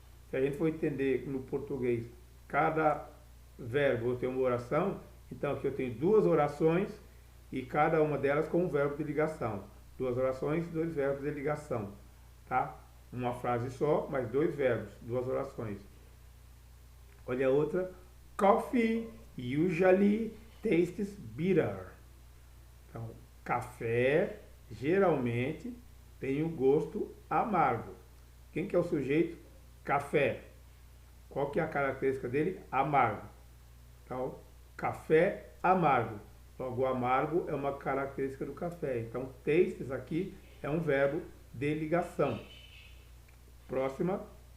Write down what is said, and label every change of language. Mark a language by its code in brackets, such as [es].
[pt] Se a gente for entender no português, cada verbo tem uma oração, então aqui eu tenho duas orações e cada uma delas com um verbo de ligação. Duas orações, dois verbos de ligação. Tá? Uma frase só, mas dois verbos, duas orações. Olha a outra. [en] Coffee usually tastes bitter. [pt] Então, café geralmente tem um gosto amargo. Quem que é o sujeito? Café. Qual que é a característica dele? Amargo. Então, café amargo. Logo, o amargo é uma característica do café. Então, tastes aqui é um verbo de ligação. Próxima.